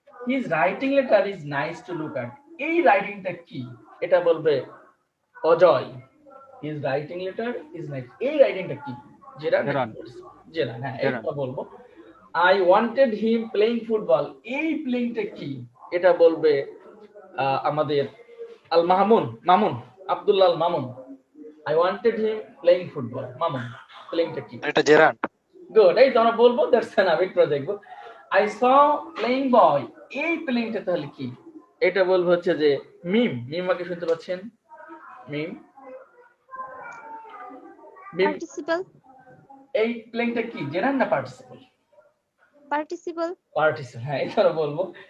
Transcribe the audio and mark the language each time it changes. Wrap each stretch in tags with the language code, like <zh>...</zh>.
<en>His writing letter is nice to look at.</en> <bn>এই রাইটিংটা কি, এটা বলবে Ajay.</bn> <en>His writing letter is nice.</en> <bn>এই রাইটিংটা কি, যেটা জেরা, হ্যাঁ এটা বলবো।</bn> <en>I wanted him playing football.</en> <bn>এই প্লেইংটা কি, এটা বলবে আমাদের Al Mamun, Abdullah Al Mamun.</bn> <en>I wanted him playing football.</en> <bn>Mamun, প্লেইংটা কি? এটা জেরান্ড। গুড, এই তো আমরা বলবো</bn> <en>That's enough.</en> <bn>একটু দেখবো</bn> <en>I saw playing boy.</en> <bn>এই প্লেইংটা তাহলে কি, এটা বলবো হচ্ছে যে মিম। মিমাকে শুনতে পাচ্ছেন? মিম, পার্টিসিপল। এই প্লেইংটা কি, জেরান্ড না পার্টিসিপল? পার্টিসিপল। পার্টিসিপল, হ্যাঁ এটাও বলবো।</bn>